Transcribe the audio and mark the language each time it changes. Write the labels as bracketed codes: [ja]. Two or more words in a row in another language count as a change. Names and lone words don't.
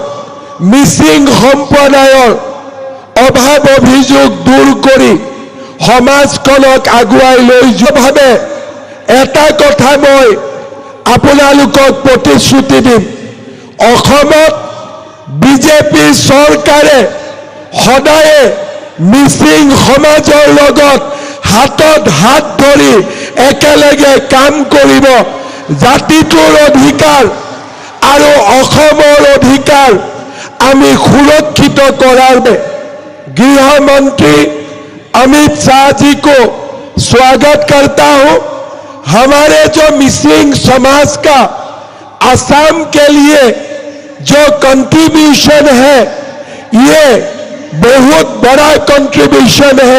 [as] মিচিং সম্প্ৰদায়ৰ অভাৱ অভিযোগ দূৰ কৰি সমাজখনক আগুৱাই লৈ যোৱাভাৱে এটা কথা মই আপোনালোকক প্ৰতিশ্ৰুতি দিম, অসমত বিজেপি চৰকাৰে সদায়ে মিচিং সমাজৰ লগত হাতত হাত ধৰি একেলগে কাম কৰিব। জাতিটোৰ অধিকাৰ আৰু অসমৰ অধিকাৰ আমি সুৰক্ষিত কৰাৰ বাবে [hi] गृहमंत्री अमित शाह जी को स्वागत करता हूं। हमारे जो मिसिंग समाज का असम के लिए जो कंट्रीब्यूशन है, ये बहुत बड़ा कंट्रीब्यूशन है।